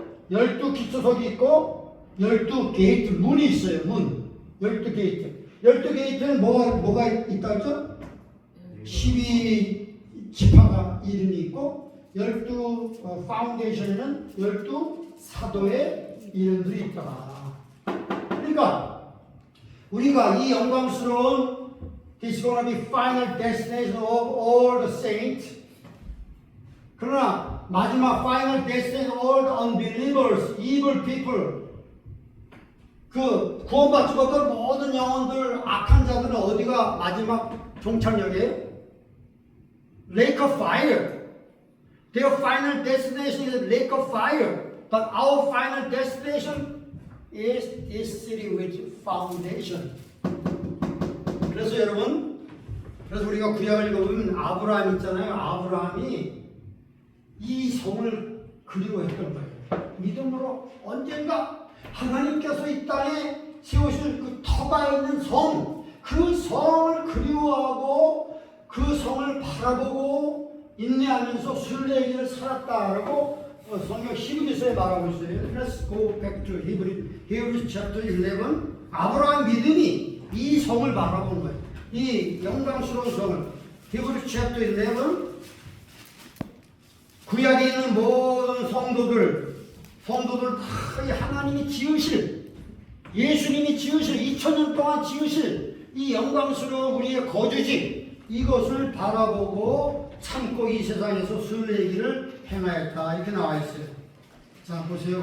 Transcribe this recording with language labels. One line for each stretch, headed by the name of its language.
Korean: 12기초석이 있고 12게이트 문이 있어요. 문. 12게이트. 12게이트는 뭐가 있다죠? 12지파가 이름이 있고 12 파운데이션에는 12사도의 이름들이 있다. 그러니까 우리가 이 영광스러운
English: This is going to be final destination of all the saints.
Korean: 그러나 마지막
English: final destination of all the unbelievers, evil people.
Korean: 그 구원받지 못할 모든 영혼들, 악한 자들은 어디가 마지막 종착역이에요?
English: Lake of fire. Their final destination is lake of fire. But our final destination is this city with foundation.
Korean: 그래서 여러분, 그래서 우리가 구약을 읽어보면 아브라함 있잖아요. 아브라함이 이 성을 그리워했던 거예요. 믿음으로 언젠가 하나님께서 이 땅에 세우실 그 터가 있는 성, 그 성을 그리워하고 그 성을 바라보고 인내하면서 순례의 길을 살았다라고 성경 히브리서에 말하고 있어요.
English: Let's go back to Hebrews chapter 11.
Korean: 아브라함 믿음이 이 성을 바라보는 거예요. 이 영광스러운 성을.
English: Hebrews chapter 11.
Korean: 구약에 있는 모든 성도들 다 하나님이 지으실, 예수님이 지으실, 2000년 동안 지으실 이 영광스러운 우리의 거주지, 이것을 바라보고 참고 이 세상에서 순례의 길을 행하였다. 이렇게 나와 있어요. 자, 보세요.